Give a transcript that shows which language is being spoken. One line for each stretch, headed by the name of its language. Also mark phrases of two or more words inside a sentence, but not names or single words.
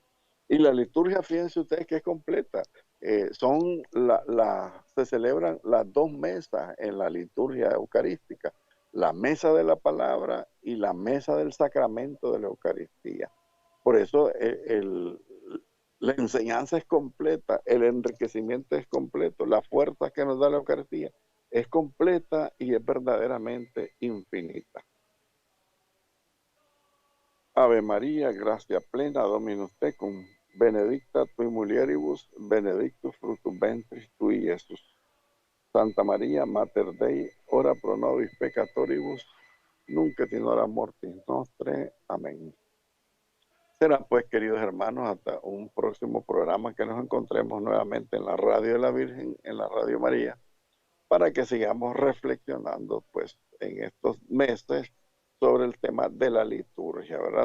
Spanish: Y la liturgia, fíjense ustedes que es completa. Se celebran las dos mesas en la liturgia eucarística, la mesa de la palabra y la mesa del sacramento de la Eucaristía. Por eso la enseñanza es completa, el enriquecimiento es completo, la fuerza que nos da la Eucaristía es completa y es verdaderamente infinita.
Latin: Ave María, gracia plena, Dominus tecum, benedicta tui mulieribus, benedictus fructus ventris tui, Iesus. Santa María, Mater Dei, ora pro nobis peccatoribus, nunc et in hora mortis nostre.
Spanish: Amén. Será pues, queridos hermanos, hasta un próximo programa que nos encontremos nuevamente en la Radio de la Virgen, en la Radio María, para que sigamos reflexionando pues en estos meses sobre el tema de la liturgia, ¿verdad?